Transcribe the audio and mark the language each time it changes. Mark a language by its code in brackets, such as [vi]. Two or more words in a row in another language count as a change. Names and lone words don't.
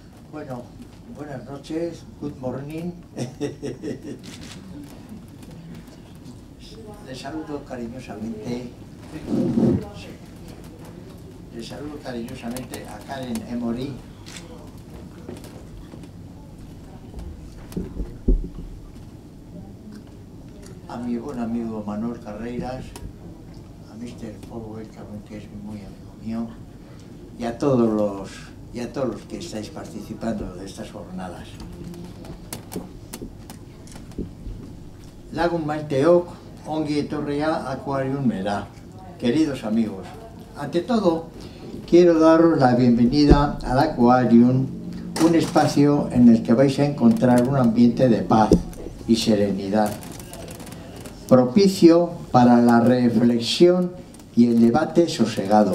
[es] Bueno, buenas noches, [en] good morning. [es] Les saludo cariñosamente. Les saludo cariñosamente a Karen Emory. A mi buen amigo Manuel Carreiras, a Mr. Paul que es muy amigo mío, y a todos los que estáis participando de estas jornadas. [eu] Lagun maiteok, ongi etorria aquarium mera. [es] Queridos amigos, ante todo, quiero daros la bienvenida al Aquarium, un espacio en el que vais a encontrar un ambiente de paz y serenidad, propicio para la reflexión y el debate sosegado.